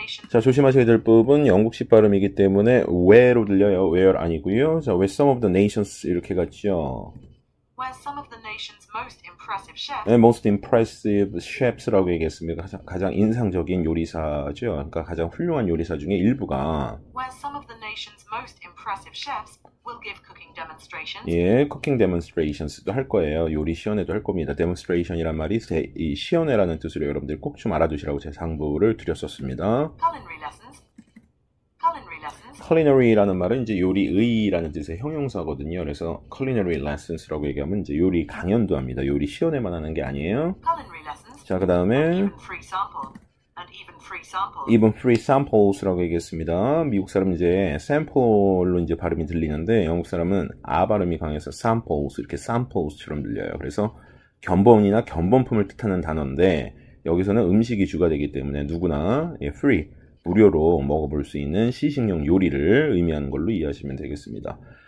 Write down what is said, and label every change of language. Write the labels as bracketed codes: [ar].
[ko] 자, 조심하셔야 될 부분 영국식 발음이기 때문에 where로 들려요. where 아니고요. 자, [en] where some of the nations [ko] 이렇게 갔죠. [en] where some of the nation's most impressive chefs most impressive chefs [ko] 라고 얘기했습니다. 가장 인상적인 요리사죠. 그러니까 가장 훌륭한 요리사 중에 일부가 [en] where some of the nation's most impressive chefs will give cooking demonstrations. [ko] 예, [en] cooking demonstrations [ko] 도 할 거예요. 요리 시연회도 할 겁니다. demonstration이란 말이 이 시연회라는 뜻으로 여러분들 꼭 좀 알아두시라고 제 상부를 드렸었습니다. [en] Culinary lessons. [ko] culinary라는 말은 이제 요리의라는 뜻의 형용사거든요. 그래서 [en] culinary lessons [ko] 라고 얘기하면 이제 요리 강연도 합니다. 요리 시연회만 하는 게 아니에요. [en] Culinary lessons. [ko] 자, 그 다음에 [en] Even free samples. even free samples [ko] 라고 얘기했습니다. 미국 사람은 이제 sample로 이제 발음이 들리는데 영국 사람은 아 발음이 강해서 samples 이렇게 samples처럼 들려요. 그래서 견본이나 견본품을 뜻하는 단어인데 여기서는 음식이 주가 되기 때문에 누구나 free 무료로 먹어볼 수 있는 시식용 요리를 의미하는 걸로 이해하시면 되겠습니다.